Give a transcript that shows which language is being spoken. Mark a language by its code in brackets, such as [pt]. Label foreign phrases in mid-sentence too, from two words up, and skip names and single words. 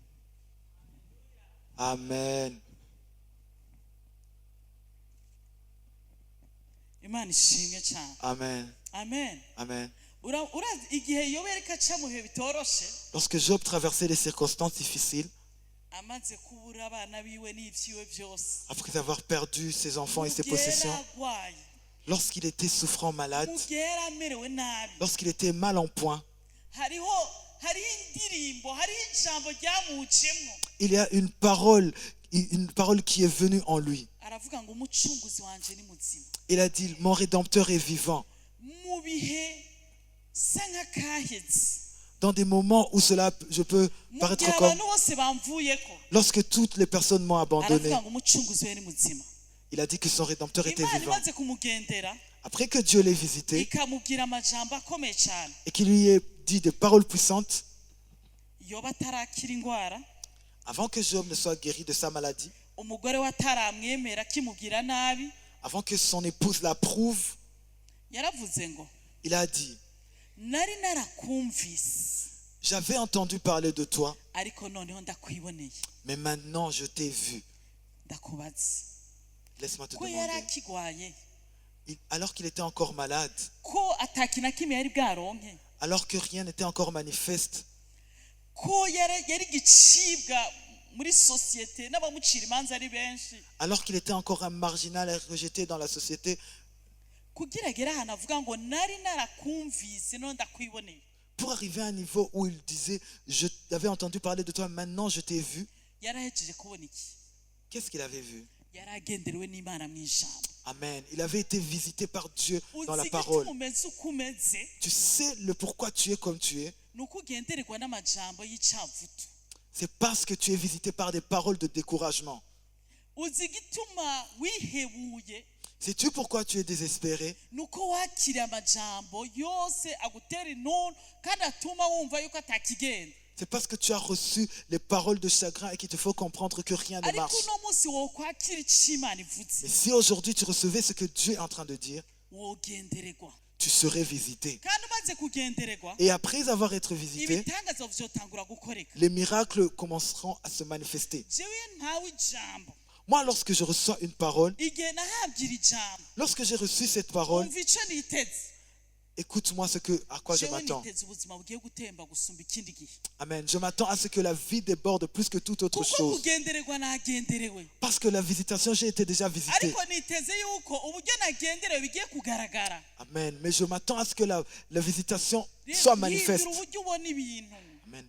[rn] Amen. imana ishimwe cyane Amen. amen Amen. urazi igihe yobu yari kaca mu bihe bitoroshe [fr] Lorsque Job traversait les circonstances difficiles, [rn] amaze kubura abana biwe n'ivyiwe byose [fr] après avoir perdu ses enfants et ses [rn] mu gihe yari [fr] possessions, [rn] arwaye [fr] lorsqu'il était souffrant malade, [rn] mu gihe yari amerewe nabi [fr] lorsqu'il était mal en point, [rn] hariho indirimbo hariho ijambo ryamucemo [fr] il y a une parole qui est venue en lui. [rn] aravuga ngo umucunguzi wanje ni muzima [fr] Il a dit, mon Rédempteur est vivant. [rn] mu bihe sa nk'akahetse [fr] Dans des moments où je peux [rn] mu [fr] paraître [rn] gihe [fr] comme, [rn] abantu bose bamvuyeko [fr] lorsque toutes les personnes m'ont abandonné, [rn] aravuga ngo umucunguzi we ni muzima [fr] il a dit que son Rédempteur était [rn] imana [fr] vivant. [rn] imaze kumugendera [fr] Après que Dieu l'ait visité [rn] ikamubwira amajambo akomeye cyane [fr] et qu'il lui ait dit des paroles puissantes, [rn] yoba atarakira indwara [fr] avant que Job ne soit guéri de sa maladie, [rn] umugore we ataramwemera akimubwira nabi [fr] avant que son épouse l'approuve, [rn] yaravuze ngo [fr] il a dit, [rn] nari narakumvise [fr] j'avais entendu parler de toi, [rn] ariko noneho ndakwiboneye [fr] mais maintenant je t'ai vu. [rn] ndakubaza [fr] Laisse-moi te [rn] ko yari [fr] demander. [rn] akigwaye [fr] Alors qu'il était encore malade, [rn] ko atakintu na kimwe yari bwaronke [fr] alors que rien n'était encore manifeste, [rn] ko yari igicibwa muri sosiyete n'abamucira imanza ari benshi [fr] alors qu'il était encore un marginal et rejeté dans la société, [rn] kugira agere ahantu avuga ngo nari narakumvise none ndakwiboneye [fr] pour arriver à un niveau où il disait, je t'avais entendu parler de toi, maintenant je t'ai vu. [rn] yarahejeje kubona iki [fr] Qu'est-ce qu'il avait vu? [rn] yari agenderewe n'imana mu ijambo Amen. [fr] Il avait été visité par Dieu dans la [rn] uzi [fr] parole. [rn] igituma umeze uko umeze [fr] Tu sais le pourquoi tu es comme tu es. [rn] ni uko ugendererwa n'amajambo y'icavutu [fr] C'est parce que tu es visité par des paroles de découragement. [rn] uzi igituma wihebuye [fr] Sais-tu pourquoi tu es désespéré? [rn] ni uko wakiriye amajambo yose agutera intuntu kandi atuma wumva yuko atakigenda [fr] C'est parce que tu as reçu les paroles de chagrin et qu'il te faut comprendre que rien ne [rn] ariko [fr] marche. [rn] uno munsi wokwakira icyo imana ivuze [fr] Mais si aujourd'hui tu recevais ce que Dieu est en train de dire, [rn] wogendererwa [fr] tu serais visité. [rn] kandi umaze kugendererwa [fr] Et après avoir été visité, [rn] ibitangaza vyotangura gukoreka [fr] les miracles commenceront à se manifester. [rn] jewe ntawe ijambo [fr] Moi, lorsque je reçois une parole, [rn] igihe nahabwa iri jambo [fr] lorsque j'ai reçu cette parole, [rn] umva icyo niteze [fr] écoute-moi à quoi je [rn] jewe [fr] m'attends. [rn] niteze ubuzima bugiye gutemba gusumba ikindi gihe Amen. [fr] Je m'attends à ce que la vie déborde plus que toute autre [rn] kuko [fr] chose. [rn] kugendererwa nagenderewe [fr] Parce que la visitation, j'ai été déjà visité. [rn] ariko niteze yuko uburyo nagenderewe bigiye kugaragara Amen. [fr] Mais je m'attends à ce que la visitation soit manifeste. [rn] hindura uburyo ubona ibintu Amen.